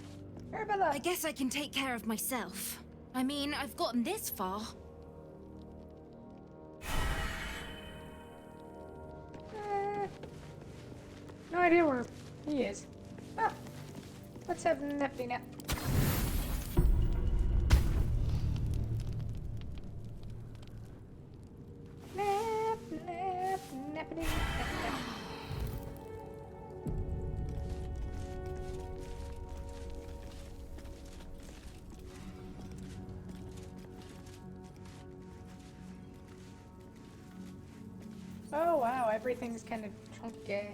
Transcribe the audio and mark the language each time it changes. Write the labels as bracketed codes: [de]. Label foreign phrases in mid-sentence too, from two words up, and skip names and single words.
[en] Arabella. I guess I can take care of myself. I mean, I've gotten this far. No idea where he is. Ah, let's have Nifty nap. Nap, nap, nappity, nap, nap. Oh wow, everything's kind of chunky.